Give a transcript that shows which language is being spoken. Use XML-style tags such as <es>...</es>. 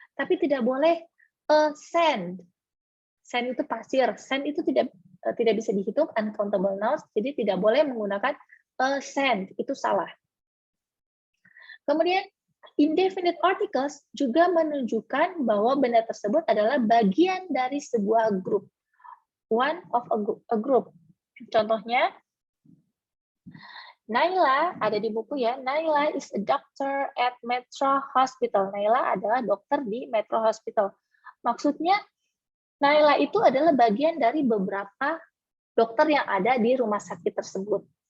<id>Tapi tidak boleh a sand. Sand itu pasir, sand itu tidak bisa dihitung, uncountable nouns, jadi tidak boleh menggunakan a sand, itu salah. Kemudian indefinite articles juga menunjukkan bahwa benda tersebut adalah bagian dari sebuah grup,</id> <en>one of a group.</en> <id>Contohnya, Naila ada di buku ya.</id> <en>Naila is a doctor at Metro Hospital.</en> <id>Naila adalah dokter di Metro Hospital. Maksudnya Naila itu adalah bagian dari beberapa dokter yang ada di rumah sakit tersebut.</id>